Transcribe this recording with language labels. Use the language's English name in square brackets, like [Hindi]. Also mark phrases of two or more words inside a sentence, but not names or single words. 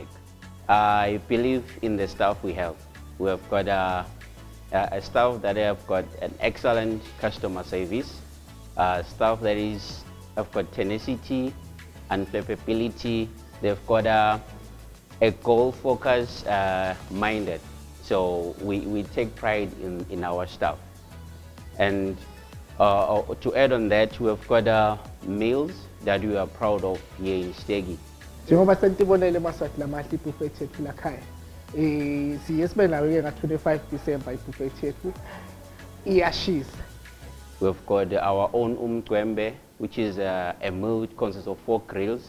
[English] I believe in the staff we have. We have got a staff that have got an excellent customer service, staff that have got tenacity and flexibility. They've got a goal focus minded. So we take pride in our staff. And to add on that, we have got meals that we are proud of here in Steggy. [Swati] Njengoba sentibonele maswati lamahle ibuffet yethu la khaya. Siye sibe nayo ke nga-25 December ibuffet yethu iyashisa. [English] We've got our own umgwembe, which is a meal which consists of 4 grills.